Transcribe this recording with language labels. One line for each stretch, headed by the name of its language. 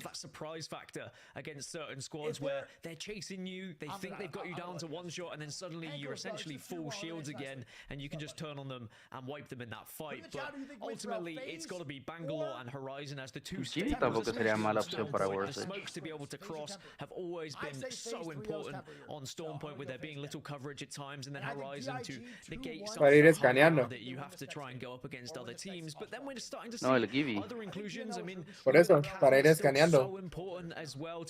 English: that surprise factor against certain squads where they're chasing you, they think they've got you down to one shot, and then suddenly you're essentially full shields again, and you can just turn on them and wipe them in that fight. But ultimately, it's got to be Bangalore and Horizon as the two
Spanish: Gini tampoco sería mala opción para World's Edge.
English: smokes to be able to cross have always been so important on Stormpoint, with there being little coverage at times, and then Horizon to negate some
Spanish: Para ir escaneando.
English: that you have to try and go up against other teams. But then we're starting to see
Spanish: No, el Gibby.
English: other inclusions. I mean,
Spanish: Por eso, para ir escaneando.
English: so important as well to